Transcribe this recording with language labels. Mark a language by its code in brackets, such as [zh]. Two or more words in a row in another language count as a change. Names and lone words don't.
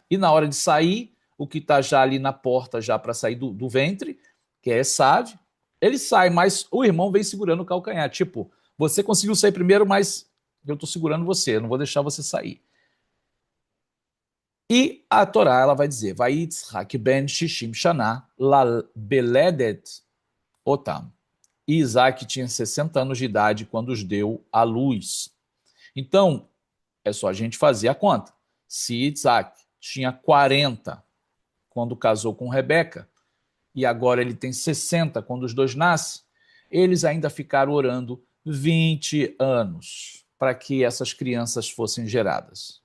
[pt] E na hora de sair, o que está já ali na porta já para sair do ventre, que é Esav, ele sai, mas o irmão vem segurando o calcanhar. Tipo, você conseguiu sair primeiro, mas eu estou segurando você, eu não vou deixar você sair. E a Torá ela vai dizer, [he] ויצחק בן שישים שנה ל בלדת אתם. [pt] E Isaac tinha 60 anos de idade quando os deu à luz. Então, é só a gente fazer a conta. Se Isaac tinha 40 quando casou com Rebeca, e agora ele tem 60 quando os dois nascem, eles ainda ficaram orando 20 anos para que essas crianças fossem geradas.